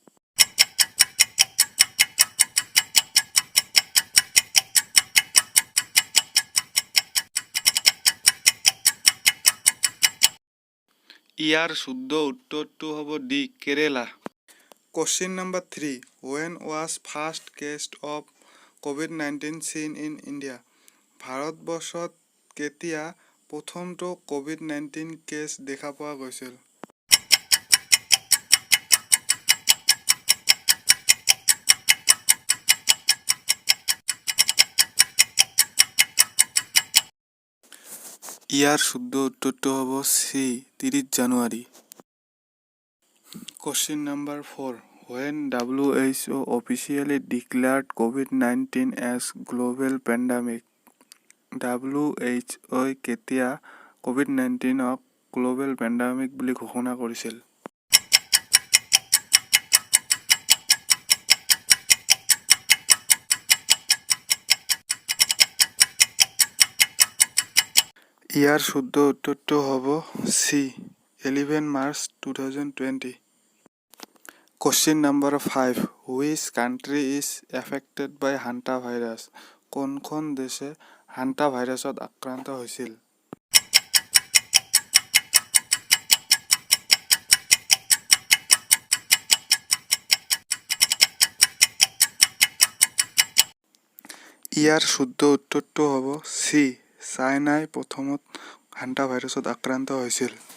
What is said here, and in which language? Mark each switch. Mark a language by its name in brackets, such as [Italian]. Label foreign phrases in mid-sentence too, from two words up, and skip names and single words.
[Assamese] ইয়াৰ শুদ্ধ উত্তৰটো হ'ব ডি, কেৰেলা। [English] Question number 3, when was first case of COVID-19 seen in India? [Assamese] ভাৰতবৰ্ষত কেতিয়া প্ৰথমটো কোভিড-19 কেছ দেখা পোৱা গৈছিল? ইয়াৰ শুদ্ধ উত্তৰটো হ'ব চি, 30 জানুৱাৰী। [English] Question number 4, when WHO officially declared COVID-19 as global pandemic? [Assamese] WHO কেতিয়া COVID-19ক [English] global pandemic [Assamese] বুলি ঘোষণা কৰিছিল? ইয়াৰ শুদ্ধ উত্তৰটো হ'ব চি, 11 মাৰ্চ 2020। [English] Question number 5, which country is affected by [Assamese] হান্টা ভাইৰাছ? কোনখন দেশে হান্টা ভাইৰাছত আক্ৰান্ত হৈছিল? ইয়াৰ শুদ্ধ উত্তৰটো হ'ব চি, চাইনাই প্ৰথমত হান্টা ভাইৰাছত আক্ৰান্ত হৈছিল।